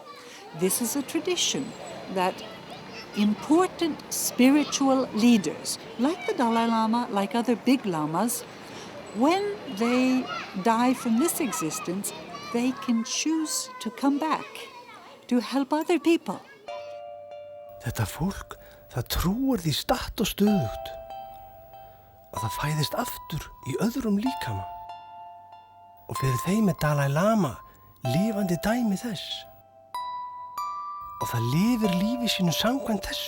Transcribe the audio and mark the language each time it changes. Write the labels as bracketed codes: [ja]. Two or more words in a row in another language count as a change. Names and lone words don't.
[en] This is a tradition that important spiritual leaders, like the Dalai Lama, like other big lamas, when they die from this existence, they can choose to come back to help other people. [is] Þetta fólk, það trúir því statt og stöðugt að það fæðist aftur í öðrum líkama. Og fyrir þeim Dalai Lama lifandi dæmi þess. Og það lifir lífi sínu samkvæmt þessu.